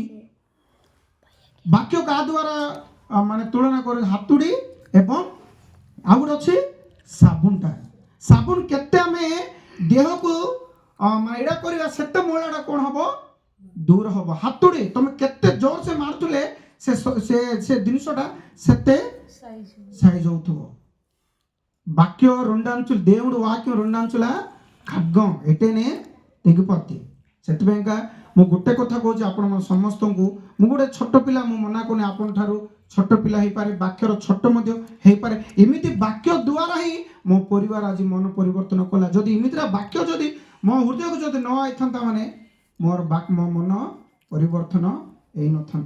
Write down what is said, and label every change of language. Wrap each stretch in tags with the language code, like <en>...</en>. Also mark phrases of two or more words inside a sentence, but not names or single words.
<or>ବାକ୍ୟ କାହା ଦ୍ୱାରା ମାନେ ତୁଳନା କରି ହାତୁଡ଼ି ଏବଂ ଆଉ ଗୋଟେ ଅଛି ସାବୁନଟା. ସାବୁନ କେତେ ଆମେ ଦେହକୁ ଏଇଟା କରିବା ସେତେ ମଇଳାଟା କ'ଣ ହବ, ଦୂର ହବ. ହାତୁଡ଼ି ତମେ କେତେ ଜୋର ସେ ମାରୁଥିଲେ ସେ ଜିନିଷଟା ସେତେ ସାଇଜ ହଉଥିବ.</or> <te>ବାକ୍ୟ రెండంచులు దేవుడు వాక్యం రెండంచుల ఖడ్గం ఎటేనే తెగిపోద్ది.</te> <or>ସେଥିପାଇଁକା ମୁଁ ଗୋଟେ କଥା କହୁଛି ଆପଣ ସମସ୍ତଙ୍କୁ, ମୁଁ ଗୋଟେ ଛୋଟ ପିଲା, ମୁଁ ମନା କରୁନି ଆପଣ ଠାରୁ ଛୋଟ ପିଲା ହେଇପାରେ, ବାକ୍ୟର ଛୋଟ ମଧ୍ୟ ହେଇପାରେ. ଏମିତି ବାକ୍ୟ ଦ୍ୱାରା ହିଁ ମୋ ପରିବାର ଆଜି ମନ ପରିବର୍ତ୍ତନ କଲା. ଯଦି ଏମିତିଟା ବାକ୍ୟ ଯଦି ମୋ ହୃଦୟକୁ ଯଦି ନ ଆଇଥାନ୍ତା ମାନେ ମୋ ମନ ପରିବର୍ତ୍ତନ ହେଇନଥାନ୍ତା.</or>